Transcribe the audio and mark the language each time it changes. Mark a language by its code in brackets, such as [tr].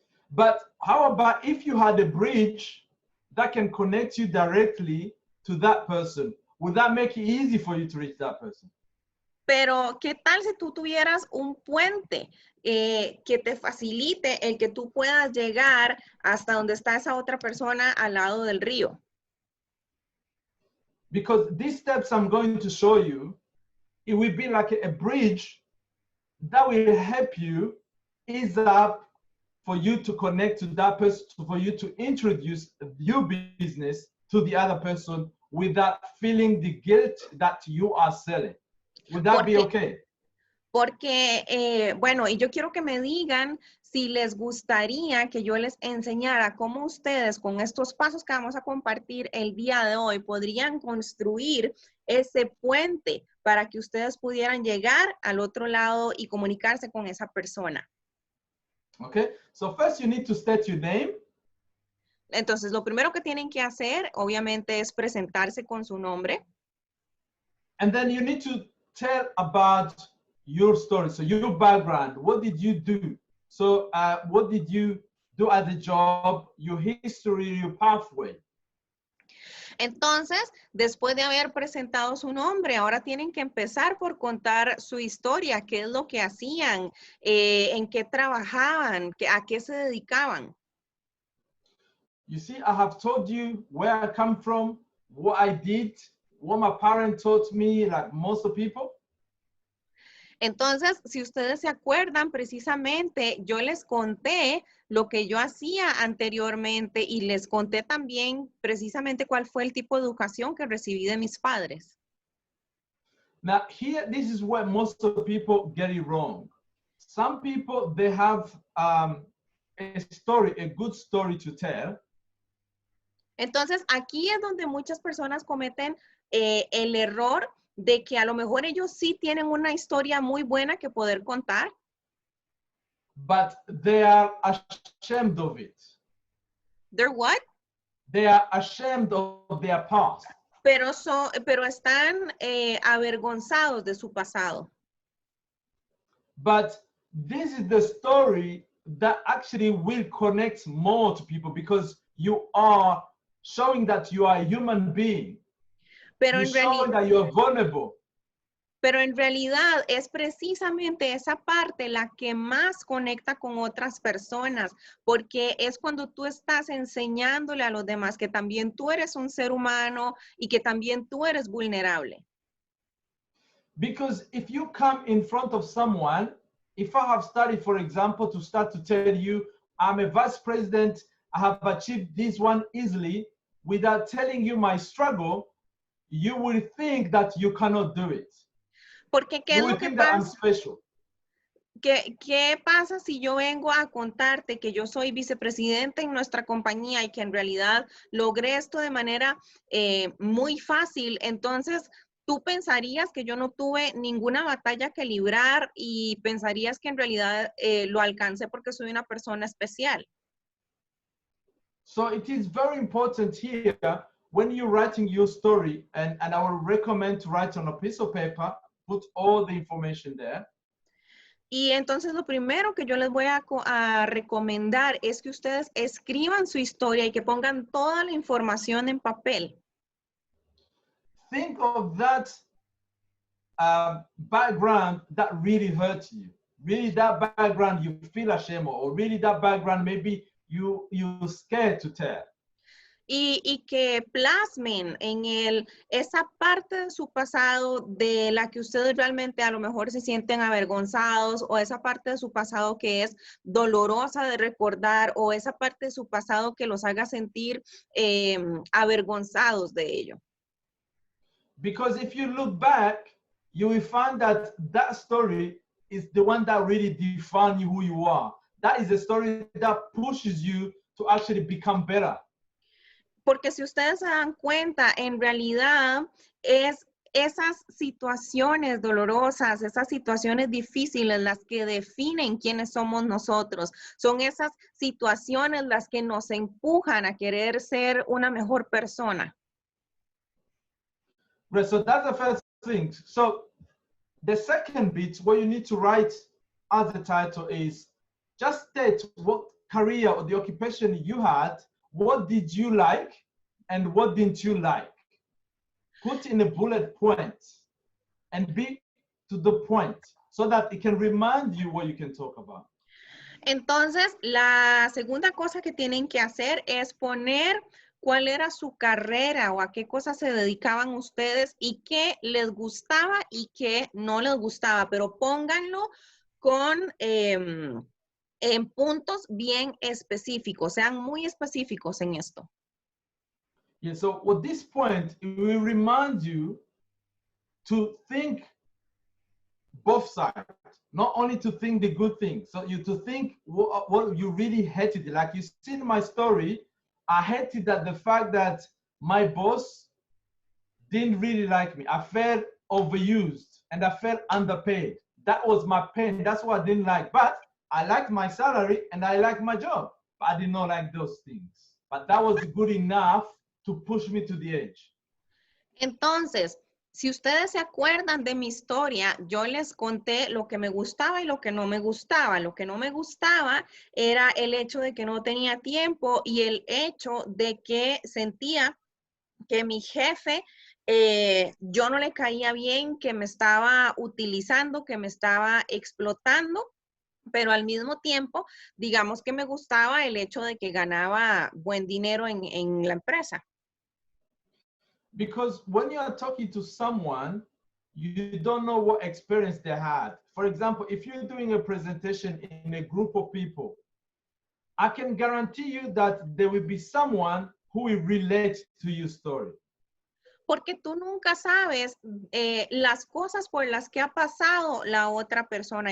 [en] But how about if you had a bridge that can connect you directly to that person? Would that make it easy for you to reach that person? [es] Pero, ¿qué tal si tú tuvieras un puente que te facilite el que tú puedas llegar hasta donde está esa otra persona al lado del río? [en] Because these steps I'm going to show you, it will be like a bridge that will help you ease up for you to connect to that person, for you to introduce your business to the other person without feeling the guilt that you are selling. Would that be okay? [es] Porque, bueno, y yo quiero que me digan si les gustaría que yo les enseñara cómo ustedes con estos pasos que vamos a compartir el día de hoy podrían construir ese puente para que ustedes pudieran llegar al otro lado y comunicarse con esa persona. [en] Okay, so first you need to state your name. [es] Entonces, lo primero que tienen que hacer, obviamente, es presentarse con su nombre. [en] And then you need to tell about your story, so your background. What did you do? So what did you do at the job, your history, your pathway? [es] Entonces, después de haber presentado su nombre, ahora tienen que empezar por contar su historia, qué es lo que hacían, en qué trabajaban, a qué se dedicaban. [en] You see, I have told you where I come from, what I did, what my parents taught me, like most of people. [es] Entonces, si ustedes se acuerdan, precisamente yo les conté lo que yo hacía anteriormente y les conté también precisamente cuál fue el tipo de educación que recibí de mis padres. [en] Now here, this is where most of the people get it wrong. Some people, they have a story, a good story to tell. [es] Entonces, aquí es donde muchas personas cometen el error de que a lo mejor ellos sí tienen una historia muy buena que poder contar. [en] But they are ashamed of it. ¿They're what? They are ashamed of their past. [es] Pero están avergonzados de su pasado. [en] But this is the story that actually will connect more to people because you are showing that you are a human being. [es] Pero [en] You're showing that you are vulnerable. [es] Pero en realidad es precisamente esa parte la que más conecta con otras personas, porque es cuando tú estás enseñándole a los demás que también tú eres un ser humano y que también tú eres vulnerable. [en] Because if you come in front of someone, if I have started, for example, to start to tell you, I'm a vice president, I have achieved this one easily, without telling you my struggle, you will think that you cannot do it. [es] Porque ¿qué es lo que pasa? ¿Qué pasa si yo vengo a contarte que yo soy vicepresidente en nuestra compañía y que en realidad logré esto de manera muy fácil? Entonces, tú pensarías que yo no tuve ninguna batalla que librar y pensarías que en realidad lo alcancé porque soy una persona especial. [en] So it is very important here when you're writing your story, and I would recommend to write on a piece of paper, put all the information there. [es] Y entonces lo primero que yo les voy a recomendar es que ustedes escriban su historia y que pongan toda la información en papel. [en] Think of that background that really hurts you. Really that background you feel ashamed of, or really that background maybe you're scared to tell. [es] y que plasmen en esa parte de su pasado de la que ustedes realmente a lo mejor se sienten avergonzados, o esa parte de su pasado que es dolorosa de recordar, o esa parte de su pasado que los haga sentir avergonzados de ello. [en] Because if you look back, you will find that that story is the one that really defines who you are. That is the story that pushes you to actually become better. [es] Porque si ustedes se dan cuenta, en realidad es esas situaciones dolorosas, esas situaciones difíciles las que definen quiénes somos nosotros. Son esas situaciones las que nos empujan a querer ser una mejor persona. [en] Right, so that's the first thing. So the second bit, what you need to write as the title is just state what career or the occupation you had, what did you like, and what didn't you like. Put in a bullet point and be to the point so that it can remind you what you can talk about. [es] Entonces, la segunda cosa que tienen que hacer es poner cuál era su carrera o a qué cosas se dedicaban ustedes y qué les gustaba y qué no les gustaba, pero pónganlo con en puntos bien específicos, sean muy específicos en esto. [en] Yeah, so at this point, it will remind you to think both sides, not only to think the good things. So you to think what you really hated. Like you see in my story, I hated that the fact that my boss didn't really like me. I felt overused and I felt underpaid. That was my pain. That's what I didn't like. But I liked my salary and I liked my job. But I did not like those things. But that was good enough to push me to the edge. [es] Entonces, si ustedes se acuerdan de mi historia, yo les conté lo que me gustaba y lo que no me gustaba. Lo que no me gustaba era el hecho de que no tenía tiempo y el hecho de que sentía que mi jefe, yo no le caía bien, que me estaba utilizando, que me estaba explotando, pero al mismo tiempo, digamos que me gustaba el hecho de que ganaba buen dinero en la empresa. [en] Because when you are talking to someone, you don't know what experience they had. For example, if you're doing a presentation in a group of people, I can guarantee you that there will be someone who will relate to your story. [es] Porque tú nunca sabes las cosas por las que ha pasado la otra persona.